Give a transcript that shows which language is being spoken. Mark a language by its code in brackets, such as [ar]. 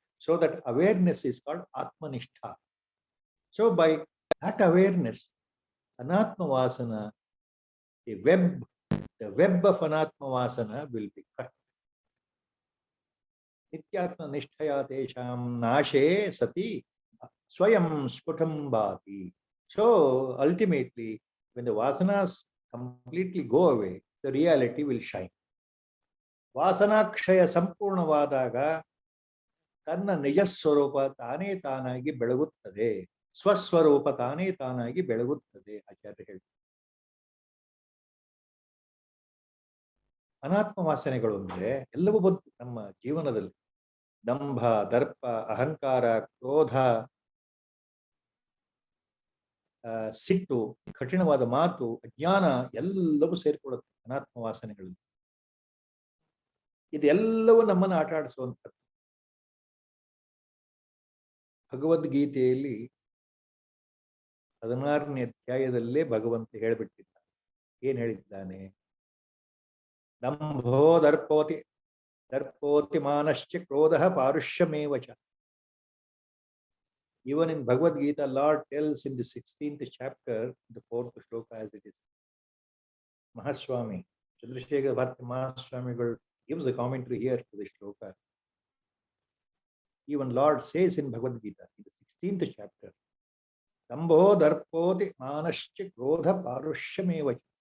[en] So that awareness is called Atmanishtha. So by that awareness, Anatma Vasana, the web of Anatma Vasana will be cut. [sa] Nityatma Nishtaya Tesham Nashe Sati Swayam Sputam Bhati. [en] So ultimately, when the Vasanas completely go away, the reality will shine. [kn] Vasanakshaya Sampurnavadaga ತನ್ನ ನಿಜ ಸ್ವರೂಪ ತಾನೇ ತಾನಾಗಿ ಬೆಳಗುತ್ತದೆ, ಸ್ವಸ್ವರೂಪ ತಾನೇ ತಾನಾಗಿ ಬೆಳಗುತ್ತದೆ ಆಚಾರ್ಯ ಹೇಳ್ತಾರೆ. ಅನಾತ್ಮ ವಾಸನೆಗಳು ಅಂದ್ರೆ ಎಲ್ಲವೂ ಬಂತು ನಮ್ಮ ಜೀವನದಲ್ಲಿ. ದಂಭ, ದರ್ಪ, ಅಹಂಕಾರ, ಕ್ರೋಧ, ಸಿಟ್ಟು, ಕಠಿಣವಾದ ಮಾತು, ಅಜ್ಞಾನ ಎಲ್ಲವೂ ಸೇರಿಕೊಳ್ಳುತ್ತೆ ಅನಾತ್ಮ ವಾಸನೆಗಳಲ್ಲಿ. ಇದೆಲ್ಲವೂ ನಮ್ಮನ್ನು ಆಟ ಆಡಿಸುವಂಥದ್ದು. ಭಗವದ್ಗೀತೆಯಲ್ಲಿ 16ನೇ ಅಧ್ಯಾಯದಲ್ಲೇ ಭಗವಂತ ಹೇಳಿಬಿಟ್ಟಿದ್ದಾನೆ. ಏನ್ ಹೇಳಿದ್ದಾನೆ? [sa] ದಂಭೋ ದರ್ಪೋತಿ ಮಾನಶ್ಚ ಕ್ರೋಧ ಪಾರುಷ್ಯಮೇವ ಚ. [en] Even in Bhagavad Gita, Lord tells in the 16th chapter, the 4th shloka as it is. Mahaswami, Chandrasekhar Bharati Mahaswamigal gives a commentary here to the shloka. Even Lord says in Bhagavad Gita, in the 16th chapter, [sa] Dambho darpoti manascha krodha parushyameva.